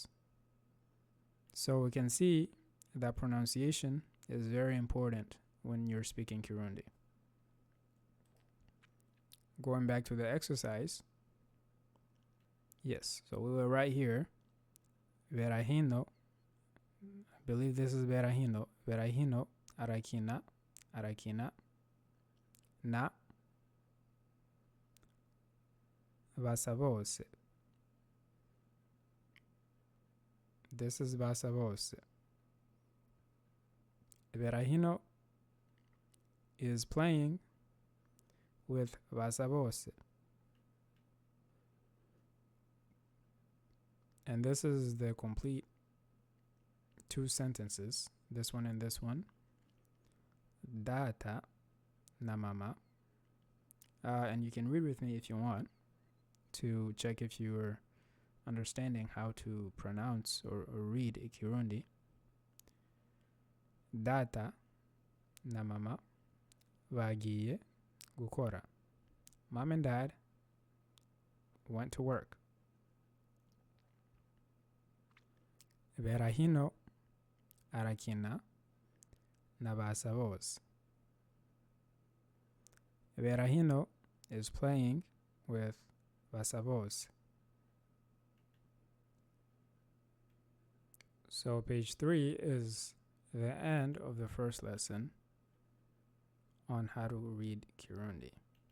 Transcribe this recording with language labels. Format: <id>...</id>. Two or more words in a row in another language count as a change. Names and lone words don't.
<en>So we can see that pronunciation is very important when you're speaking Kirundi. Going back to the exercise, yes, so we were right here. Verahino, I believe this is verahino.</en> <rn>Verahino, arakina, na, vasavose.</rn> <en>This is vasavose. Verahino is playing with vasavose. And this is the complete two sentences, this one and this one.</en> <rn>Data na mama.</rn> <en>And you can read with me if you want to check if you're understanding how to pronounce or read Ikirundi.</en> <rn>Data na mama vagiye gukora.</rn> <en>Mom and dad went to work.</en> <rn>Verahino arakina na vasavos.</rn> <en>Verahino is playing with vasavos. So page 3 is the end of the first lesson on how to read Kirundi.</en>